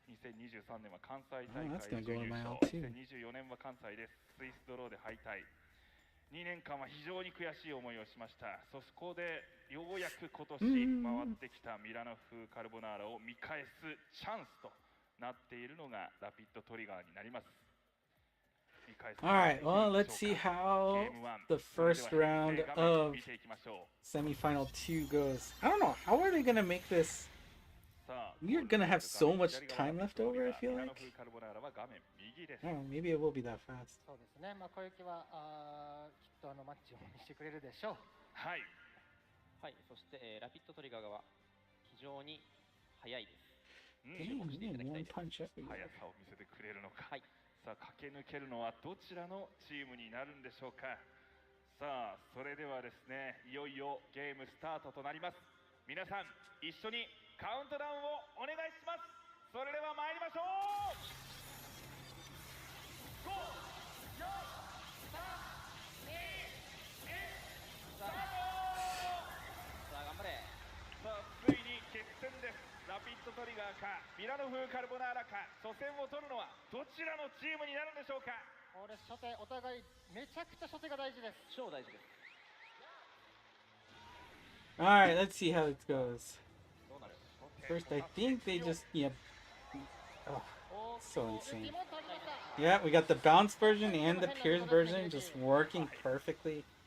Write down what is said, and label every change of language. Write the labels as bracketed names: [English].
[Japanese] 2023年は関西大会準優勝、2024年は関西でスイスドローで敗退。 2年間は非常に悔しい思いをしました。そこでようやく今年回ってきたミラノ風カルボナーラを見返すチャンスとなっているのがラピッドトリガーになります。 [English] Alright, well, let's see how the first round of semifinal 2 goes. I don't know, how are they gonna make this? We're gonna have so much time left over, I feel like. I don't know, maybe it will be that fast. [Japanese] そうですね、小雪はきっとマッチを見せてくれるでしょう。はい。はい、そして、ラピッドトリガー側、非常に速いです。 [English] Dang, one punch everywhere. [Japanese] 速さを見せてくれるのか。はい。さあ駆け抜けるのはどちらのチームになるんでしょうか。さあそれではですね、いよいよゲームスタートとなります。皆さん一緒にカウントダウンをお願いします。それでは参りましょう。 5、4、3、2、1、スタート。さあついに決戦です。ラピッドトリガーかミラノ風カルボナーラか、初戦を取るのはどちらのチームになるんでしょうか。これ初手お互いめちゃくちゃ初手が大事です。超大事です。 [English] Alright, let's see how it goes. First, I think they just, oh, so insane. Yeah, we got the bounce version and the pierce version just working perfectly.